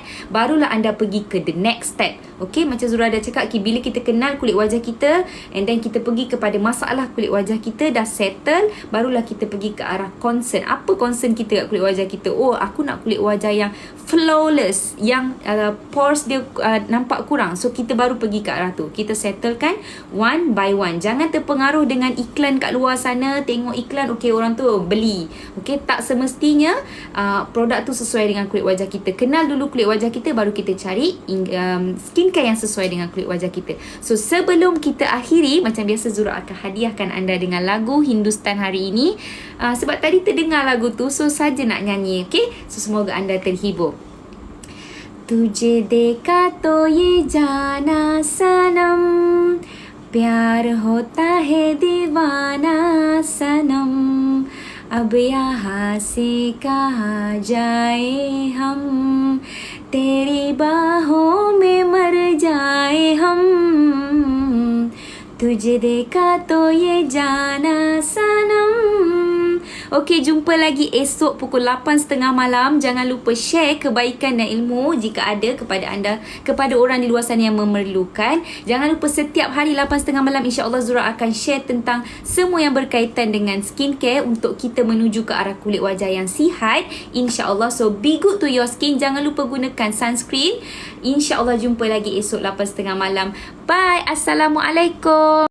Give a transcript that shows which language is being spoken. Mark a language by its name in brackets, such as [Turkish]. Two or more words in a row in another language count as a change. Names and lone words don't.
[Malay] Barulah anda pergi ke [English] the next step. [Malay] Macam Zura dah cakap, bila kita kenal kulit wajah kita [English] and then [Malay] kita pergi kepada masalah kulit wajah kita dah settle, barulah kita pergi ke arah concern. Apa concern kita kat kulit wajah kita? Aku nak kulit wajah yang flawless, yang pores dia nampak kurang. So kita baru pergi ke arah tu. Kita settlekan [English] one by one. [Malay] Jangan terpengaruh dengan iklan kat luar sana. Tengok iklan, orang tu beli. Tak semestinya produk tu sesuai dengan kulit wajah kita. Kenal dulu kulit wajah kita, baru kita cari skincare yang sesuai dengan kulit wajah kita. So sebelum kita akhiri, macam biasa Zura akan hadiahkan anda dengan lagu Hindustan hari ini. Sebab tadi terdengar lagu tu, so saja nak nyanyi. So semoga anda terhibur. [Hindi] तुझे देखा तो ये जाना सनम, प्यार होता है दीवाना सनम, अब यहाँ से कहाँ जाए हम, तेरी बाहों में मर जाए हम, तुझे देखा तो ये जाना सनम. [Malay] Jumpa lagi esok pukul 8.30 malam. Jangan lupa share kebaikan dan ilmu jika ada kepada orang di luar sana yang memerlukan. Jangan lupa setiap hari 8.30 malam, insya-Allah Zura akan share tentang semua yang berkaitan dengan skincare untuk kita menuju ke arah kulit wajah yang sihat, insya-Allah. [English] So be good to your skin. [Malay] Jangan lupa gunakan sunscreen. Insya-Allah jumpa lagi esok 8.30 malam. Bye. Assalamualaikum.